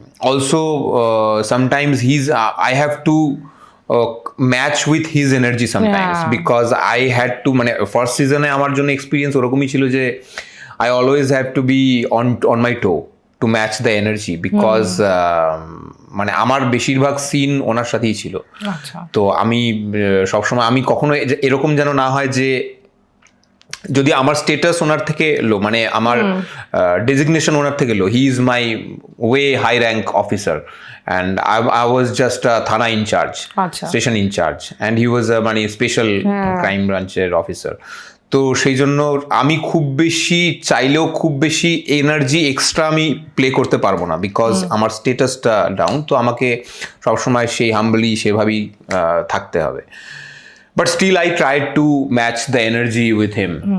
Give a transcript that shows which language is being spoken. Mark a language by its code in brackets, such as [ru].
[en] Also, sometimes I have to match with his energy sometimes, Yeah. because I had to, [bn] মানে first সিজনে আমার জন্য experience ওরকমই ছিল যে [en] I always have to be on my toe to match the energy, because [bn] মানে আমার বেশিরভাগ সিন ওনার সাথেই ছিল। আচ্ছা তো আমি সবসময় আমি কখনো এরকম যেন না হয় যে যদি আমার স্টেটাস ওনার থেকে লো, মানে আমার ডেজিগনেশন ওনার থেকে লো, [en] he is my way high rank officer and I was just thana in charge, [bn] আচ্ছা স্টেশন ইনচার্জ, [en] and he was [bn] মানে স্পেশাল ক্রাইম ব্রাঞ্চের অফিসার। তো সেই জন্য আমি খুব বেশি চাইলেও খুব বেশি এনার্জি এক্সট্রা আমি প্লে করতে পারবো না, বিকজ আমার স্টেটাসটা ডাউন। তো আমাকে সবসময় সেই হাম্বলি সেভাবেই থাকতে হবে। [en] But still, I tried to match the energy with him.